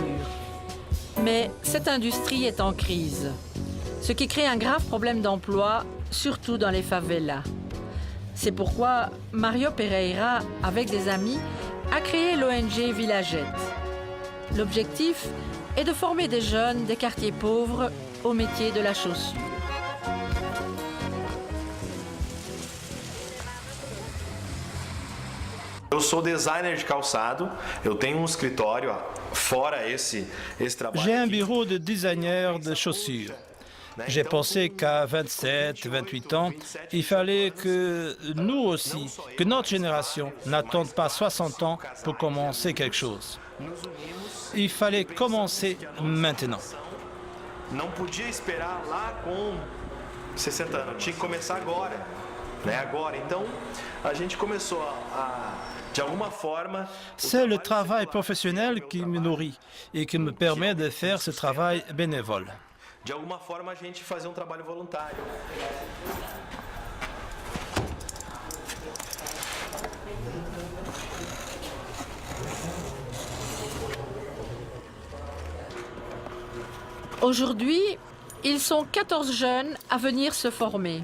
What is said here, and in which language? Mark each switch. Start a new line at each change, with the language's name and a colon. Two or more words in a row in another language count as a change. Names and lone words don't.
French: Mais cette industrie est en crise, ce qui crée un grave problème d'emploi, surtout dans les favelas. C'est pourquoi Mario Pereira, avec des amis, a créé l'ONG Villagette. L'objectif est de former des jeunes des quartiers pauvres au métier de la chaussure.
Portuguese: Eu sou designer de calçado, eu tenho escritório fora esse trabalho.
French: J'ai un bureau de designer de chaussures. J'ai pensé qu'à 27, 28 ans, il fallait que nous aussi, que notre génération n'attende pas 60 ans pour commencer quelque chose. Il fallait commencer maintenant.
Portuguese: Não podia esperar lá com 60 anos, tinha que começar agora, agora. Então, a gente começou de alguma forma.
French: C'est le travail professionnel qui me nourrit et qui me permet de faire ce travail bénévole.
Portuguese: De alguma forma, a gente fazer trabalho voluntário.
French: Aujourd'hui, ils sont 14 jeunes à venir se former.